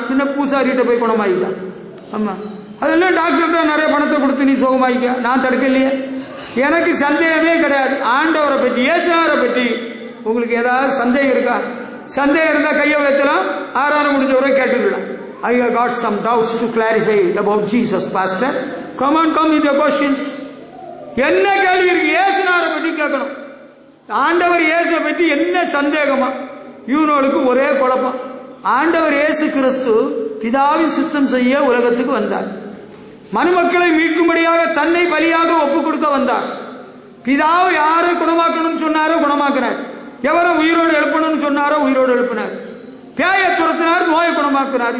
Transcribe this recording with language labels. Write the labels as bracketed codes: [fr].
[ta] பின்ன பூசாரிகிட்ட போய் குணமாக்கிக்கலாம். ஆமா, அதெல்லாம் டாக்டர்கிட்ட நிறைய பணத்தை கொடுத்து நீ சுகமாயிக்க, நான் தடுக்கலையே. எனக்கு சந்தேகமே கிடையாது. ஆண்டவரை பற்றி, இயேசுநாதரை பற்றி உங்களுக்கு ஏதாவது சந்தேகம் இருக்கா? சந்தேகம் இருந்தா கையை வைக்கலாம், ஆராதனை முடிஞ்சவரை கேட்டுக்கலாம். [en] I have got some doubts to clarify about Jesus, Pastor. Come on, come with your questions. [ta] என்ன கேள்வி இருக்கு? இயேசுநாதரை பற்றி கேட்கணும். ஆண்டவர் இயேசுவை பற்றி என்ன சந்தேகமா? இவனோடுக்கு ஒரே குழப்பம். ஆண்டவர் இயேசு கிறிஸ்து பிதாவின் சுத்தம் செய்ய உலகத்துக்கு வந்தார். மனுமக்களை மீட்கும்படியாக தன்னை பலியாக ஒப்புக் கொடுக்க வந்தார். பிதாவை யாரை குணமாக்கணும்னு சொன்னாரோ குணமாக்கினார், எவரை உயிரோடு எழுப்பணும்னு சொன்னாரோ உயிரோடு எழுப்பினார், பேயை துரத்தினார், நோயை குணமாக்கினார்.